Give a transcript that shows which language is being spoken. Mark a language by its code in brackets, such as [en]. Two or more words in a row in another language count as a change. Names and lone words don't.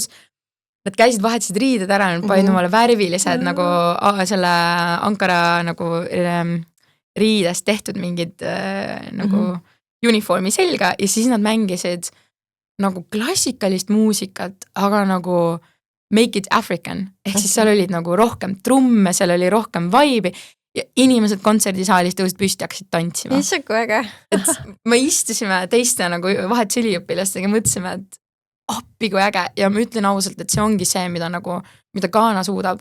[et] Nad käisid vahetasid riided ära, nad panid omale värvilised nagu selle Ankara nagu riidest tehtud mingid nagu uniformi selga ja siis nad mängisid nagu klassikalist muusikat, aga nagu [en] make it African. [et] Ehk siis seal olid nagu rohkem trumme, seal oli rohkem vibe'i ja inimesed kontserdisaalis tõusid püsti, hakkasid tantsima. Issand, kui äge. Et me istusime teiste nagu vahetusüliõpilastega, mõtlesime, et appi kui äge ja ma ütlen ausalt, et see ongi see, mida Ghana suudab.